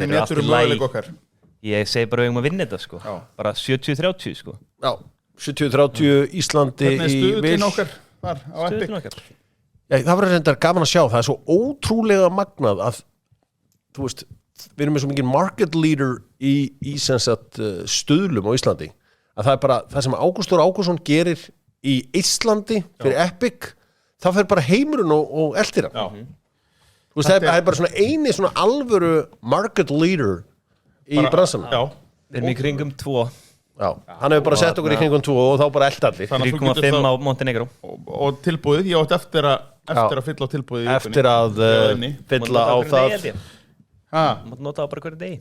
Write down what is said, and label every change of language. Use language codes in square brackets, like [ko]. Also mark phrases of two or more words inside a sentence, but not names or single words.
[is] Hvernig metur möguleik okkar? Ég segi bara að vinna þetta, sko. Bara 70-30, sko. Já, 70-30 Íslandi í vil. Hvernig er stuðullinn okkar þar á Epic? Stuðullinn okkar. Já, það var reyndar gaman að sjá. Það er svo ótrúlega magnað að, þú veist, við erum með svo mikið [en] market leader [is] í sem sagt stuðlum á Íslandi, að það er bara það sem Ágústur Ágússon gerir í Íslandi fyrir Epic, það fer bara heimurinn og eldir hann. Þú veist, það er bara svona eini svona alvöru [en] market leader [is] í bransanum. Já. Við erum í kringum 2. Já, hann hefur bara sett okkur í kringum 2 og þá bara eldi allir. 3,5 á Montenegro. Og tilbúið, ég átt eftir að fylla á tilbúið í vikunni. Eftir að fylla á það. Mátt nota það bara hverju degi.